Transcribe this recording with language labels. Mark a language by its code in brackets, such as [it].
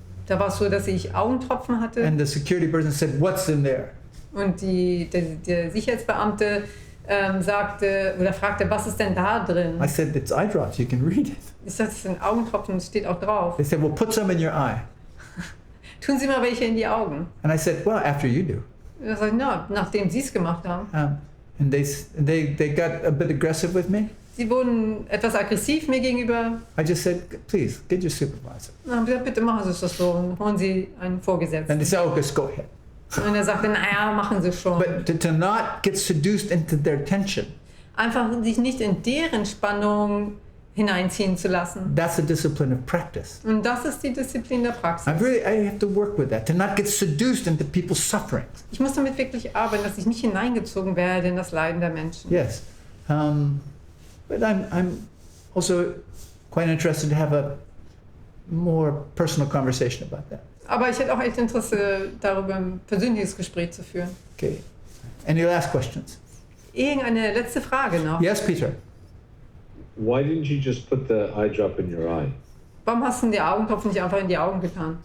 [de] Da war es so, dass ich Augentropfen hatte [en] and the security person said, "What's in there?" [de] und der Sicherheitsbeamte sagte oder fragte, was ist denn da drin? [en] I said, "It's eye drops. You can read it." [de] Ich sagte, das sind Augentropfen, das steht auch drauf. [en] They said, "Well, put some in your eye." [de] Tun Sie mal welche in die Augen. [en] And I said, "Well, after you do." [de] Und er sagt, na, nachdem Sie es gemacht haben. [en] And they got a bit aggressive with me. [de] Sie wurden etwas aggressiv mir gegenüber. [en] I just said, "Please get your supervisor." [de] Dann haben sie gesagt, bitte machen Sie es das so und holen Sie einen Vorgesetzten. [en] And they said, "Oh, just go ahead." [de] Und er sagte, naja, machen sie schon. [en] But to not get seduced into their tension. [de] Einfach sich nicht in deren Spannung hineinziehen zu lassen. [en] That's a discipline of practice. [de] Und das ist die Disziplin der Praxis. [en] I have to work with that, to not get seduced into people's sufferings. [de] Ich muss damit wirklich arbeiten, dass ich nicht hineingezogen werde in das Leiden der Menschen. [en] Yes. But I'm also quite interested to have a more personal conversation about that. [de] Aber ich hätte auch echt Interesse, darüber ein persönliches Gespräch zu führen. [en] Okay. Any last questions? [de] Irgendeine letzte Frage noch. [en] Yes, Peter. Why didn't you just put the eye drop in your eye? [de] Warum hast du den Augentropfen nicht einfach in die Augen getan?